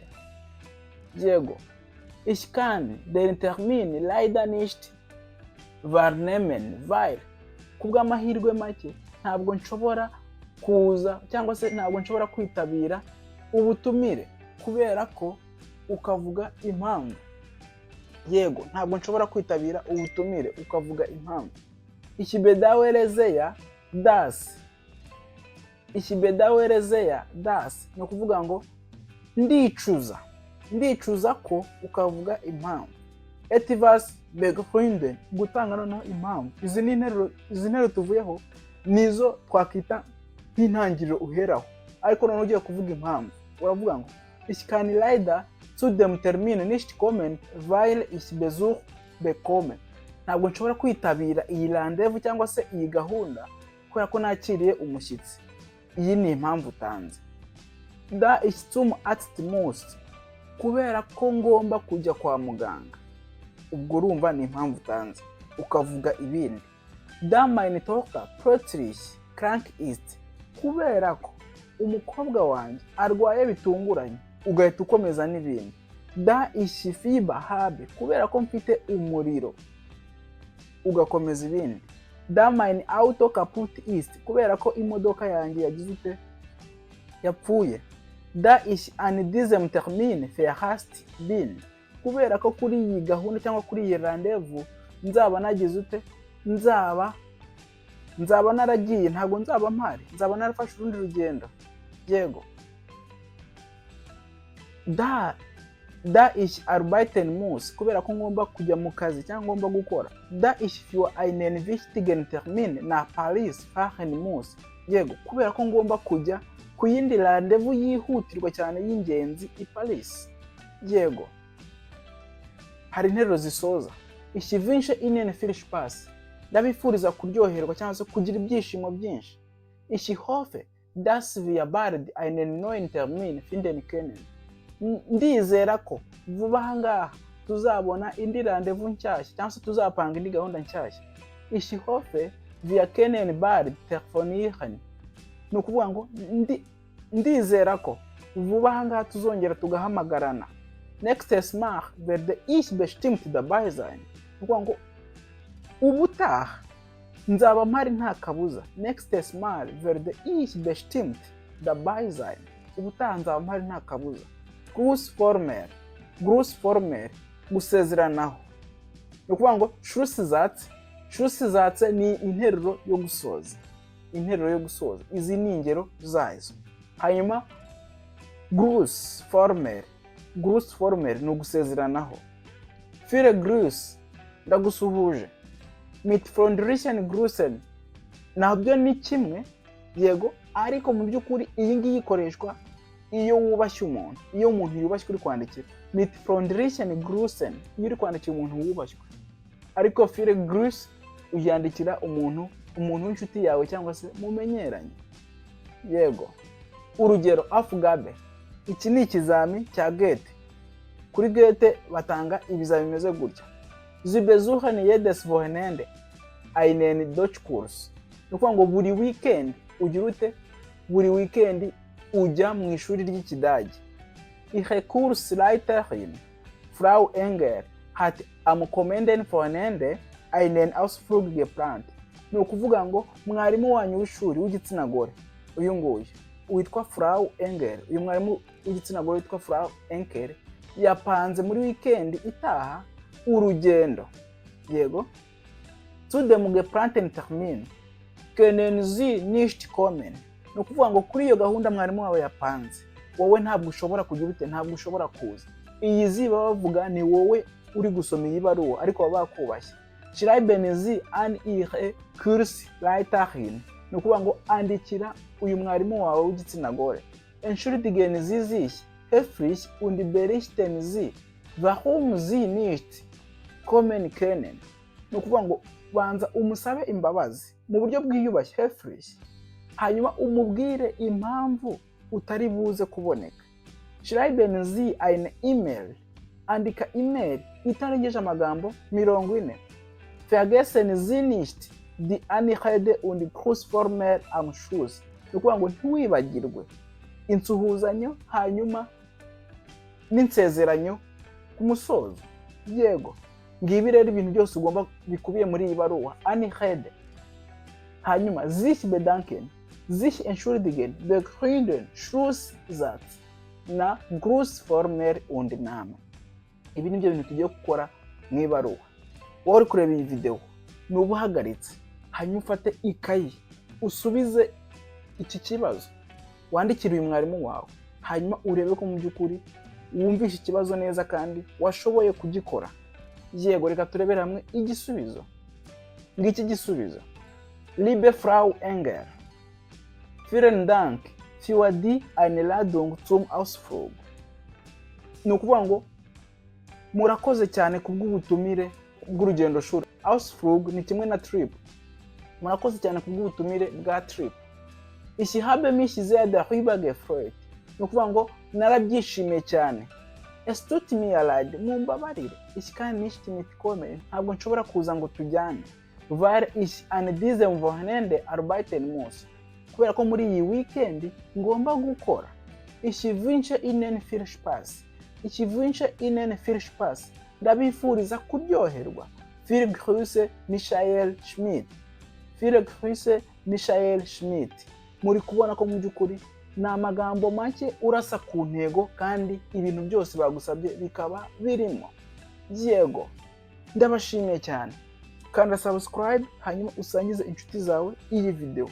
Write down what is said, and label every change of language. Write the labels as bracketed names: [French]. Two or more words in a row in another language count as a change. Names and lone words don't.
[Kinyarwanda] Yego, [German] ich kann den Termin leider nicht wahrnehmen weil, [Kinyarwanda] kubw'amahirwe make ntabwo nshobora kuza cyangwa se ntabwo nshobora kwitabira ubutumire, kubera ko ukavuga impamvu. Yego, ntabwo nshobora kwitabira ubutumire ukavuga impamvu. [German] Ich bedauere sehr das, ich bedauere sehr das [Kinyarwanda] ni ukuvuga ngo ndicuza ko, ukavuga impamvu. [German] Etwas begründen, [Kinyarwanda] gutanga noneho impamvu. Izi nteruro tuvuyeho nizo twakita nk'intangiriro uheraho, ariko noneho ugiye kuvuga impamvu uravuga ngo [German] ich kann leider zu dem Termin nicht kommen weil ich Besuch bekomme, [Kinyarwanda] ntabwo nshobora kwitabira iyi rendezvous cyangwa se iyi gahunda kubera ko nakiriye umushyitsi. Iyi ni impamvu utanze. [German] Da ich zum Arzt muss, [Kinyarwanda] kubera ko ngomba kujya kwa muganga, ubwo urumva ni impamvu utanze, ukavuga ibindi. [German] Da meine Tochter plötzlich krank ist, [Kinyarwanda] kubera ko umukobwa wanjye arwaye bitunguranye, ugahita ukomeza n'ibindi. [German] Da ich Fieber habe, [Kinyarwanda] kubera ko mfite umuriro, ugakomeza ibindi. [German] Da mein Auto kaputt ist, [Kinyarwanda] kubera ko imodoka yanjye yagize ute, yapfuye. [German] Da ich an diesem Termin verhasst bin, [Kinyarwanda] kubera ko kuri iyi gahunda cyangwa kuri iyi rendezvous nzaba nagize ute, nzaba naragiye, ntabwo nzaba mpari, nzaba narafashe urundi rugendo. Yego, [German] da ich arbeiten muss, [Kinyarwanda] kubera ko ngomba kujya mu kazi cyangwa ngomba gukora. [German] Da ich für einen wichtigen Termin nach Paris fahren muss, [Kinyarwanda] yego, kubera ko ngomba kujya ku yindi rendezvous yihutirwa cyane y'ingenzi i Paris. Yego, hari interuro zisoza. [German] Ich wünsche Ihnen viel Spaß, [Kinyarwanda] ndabifuriza kuryoherwa cyangwa se kugira ibyishimo byinshi. [German] Ich hoffe, dass wir bald einen neuen Termin finden können, [Kinyarwanda] ndizera ko vuba aha ngaha tuzabona indi rendezvous nshyashya cyangwa se tuzapanga indi gahunda nshyashya. [German] Ich hoffe, wir können bald telefonieren, [Kinyarwanda] ni ukuvuga ngo ndizera ko vuba aha ngaha tuzongera tugahamagarana. [German] Nächstes Mal werde ich bestimmt dabei sein, [Kinyarwanda] ni ukuvuga ngo ubutaha nzaba mpari nta kabuza. [German] Nächstes Mal werde ich bestimmt dabei sein, [Kinyarwanda] ubutaha nzaba mpari nta kabuza. Grußformel, gusezeranaho, ni ukuvuga ngo Schlussatze ni interuro yo gusoza, izi ni ingero zazo. Hanyuma Grußformel ni ugusezeranaho. [German] Viele Grüß, ndagusuhuje. Mit freundlichen Grüßen, [Kinyarwanda] nabyo ni kimwe, yego, ariko mu by'ukuri iyi ngiyi ikoreshwa iyo wubashye umuntu, iyo umuntu yubashywe uri kwandikira. [German] Mit freundlichen Grüßen, [Kinyarwanda] iyo uri kwandikira umuntu wubashywe. Ariko [German] viele Grüß [Kinyarwanda] uyandikira umuntu w'inshuti yawe cyangwa se mumenyeranye. Yego, urugero Aufgabe, iki ni ikizami cya Goethe. Kuri Goethe batanga ibizami bimeze gutya. [German] Sie besuchen jedes Wochenende einen Deutschkurs, [Kinyarwanda] ni ukuvuga ngo buri weekend ugira ute, buri weekend ujya mu ishuri ry'Ikidage. [German] Ihre Kursleiterin Frau Engel hat am kommenden Wochenende einen Ausflug geplant, [Kinyarwanda] ni ukuvuga ngo mwarimu wanyu w'ishuri w'igitsina gore, uyu nguyu witwa Frau Engel, uyu mwarimu w'igitsina gore witwa Frau Engel yapanze muri weekend itaha urugendo. Yego, [German] zu dem geplanten Termin können Sie nicht kommen, [Kinyarwanda] ni ukuvuga ngo kuri iyo gahunda mwarimu wawe yapanze wowe ntabwo ushobora kugira ute, ntabwo ushobora kuza. Iyi ziba bavuga ni wowe uri gusoma iyi baruwa ariko baba bakubashye. [German] Schreiben Sie an Ihre Kursleiterin, [Kinyarwanda] ni ukuvuga ngo andikira uyu mwarimu wawe w'igitsina gore. [German] Entschuldigen Sie sich höflich und berichten Sie, warum Sie nicht kommen können, [Kinyarwanda] ni ukuvuga ngo banza umusabe imbabazi mu buryo bwiyubashye höflich, hanyuma umubwire impamvu utari buze kuboneka. [German] Schreiben Sie eine E-Mail, [Kinyarwanda] andika email itarengeje amagambo 40, [German] vergessen Sie nicht die Anrede und Grußformel am Schluss. [Kinyarwanda] Ni ukuvuga ngo ntiwibagirwe insuhuzanyo hanyuma n'insezeranyo ku musozo. Yego, ngibi rero ibintu byose ugomba bikubiye muri iyi baruwa. [German] Anrede, hanyuma sich bedanken, sich entschuldigen, begründen, Schlusssatz na Grußformel und Name. [Kinyarwanda] Ibi nibyo bintu tugiye gukora mu ibaruwa. Wowe uri kureba iyi video nuba uhagaritse, hanyuma ufate ikayi usubize iki kibazo, wandikire uyu mwarimu wawe, hanyuma urebe ko mu by'ukuri wumvishe ikibazo neza kandi washoboye kugikora. Yego, reka turebere hamwe igisubizo. Ngiki gisubizo: [German] Liebe Frau Engel, vielen Dank für die Einladung zum Ausflug. [Kinyarwanda] Ni ukuvuga ngo murakoze cyane kubw'ubutumire bw'urugendo shuri. Ausflug ni kimwe na trip. Murakoze cyane kubw'ubutumire bwa trip. [German] Ich habe mich sehr darüber gefreut. [Kinyarwanda] Ni ukuvuga ngo narabyishimiye cyane. [German] Es tut mir leid, mumbabarire. Ich kann nicht mitkommen. [Kinyarwanda] Ntabwo nshobora kuza ngo tujyane. [German] Weil ich an diesem Wochenende arbeiten muss. [Kinyarwanda] Kubera ko muri iyi weekend ngomba gukora. [German] Ich wünsche Ihnen viel Spaß. Ich wünsche Ihnen viel Spaß. [Kinyarwanda] Ndabifuriza kuryoherwa. [German] Viele Grüße, Michael Schmidt. Viele Grüße, Michael Schmidt. [Kinyarwanda] Muri kubona ko mu by'ukuri ni amagambo make urasa ku ntego kandi ibintu byose bagusabye bikaba birimo. Yego, ndabashimiye cyane. Kanda subscribe hanyuma usangize inshuti zawe iyi video.